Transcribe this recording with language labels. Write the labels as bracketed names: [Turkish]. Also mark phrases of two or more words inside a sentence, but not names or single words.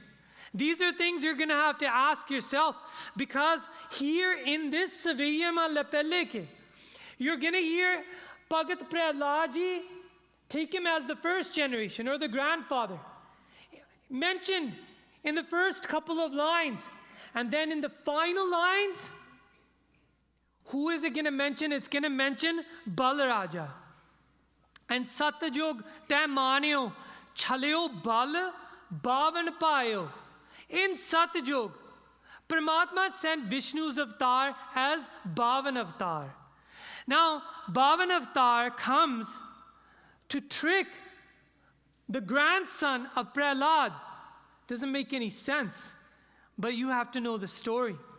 [English] These are things you're going to have to ask yourself, because here in this Saviyama Lepelle, you're going to hear Bhagat Prahlad ji, take him as the first generation or the grandfather, mentioned in the first couple of lines. And then in the final lines, who is it going to mention? It's going to mention Balaraja. [Punjabi] And Satyug te manyo chaleo bal bavan payo. [English] In Satyug, Paramatma sent Vishnu's avatar as Bhavan avatar. Now, Bhavan avatar comes to trick the grandson of Prahlad. Doesn't make any sense, but you have to know the story.